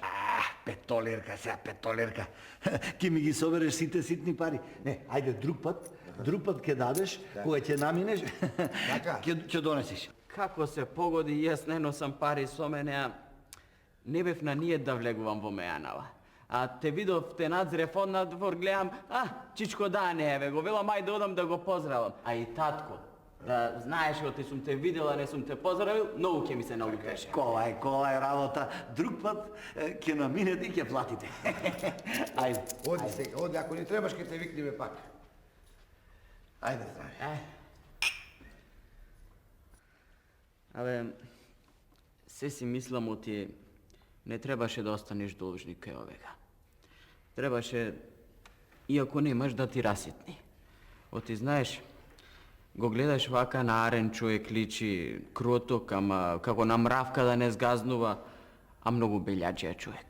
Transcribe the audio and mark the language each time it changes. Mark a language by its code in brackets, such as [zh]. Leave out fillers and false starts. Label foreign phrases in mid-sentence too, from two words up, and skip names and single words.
[mk] Петолерка. Ке ми ги собереш сите ситни пари. Не, ајде друг пат ќе дадеш, кога ќе наминеш, ќе донесиш. Како се погоди, јас не носам пари со мене, а не бев на нијет да влегувам во Мејанава. А те видов, те надзрев од надвор, гледам, Чичко Дане, еве, го велам, ајде одам да го поздравам. А и татко, да знаеш, оти сум те видела, не сум те поздравил, многу ќе ми се налутеше. Кола е работа. Друг пат ќе наминете и ќе платите. Ајде. Odi se, ako ni trebaš, ke te viknime pak. Ajde, zdravi. Абе, се си мислам оти, не требаше да останеш должник кај овега. Требаше, иако немаш, да ти раситни. Оти знаеш, го гледаш вака на арен човек, личи кроток, ама како на мравка да не згазнува, а многу белјаджија човек.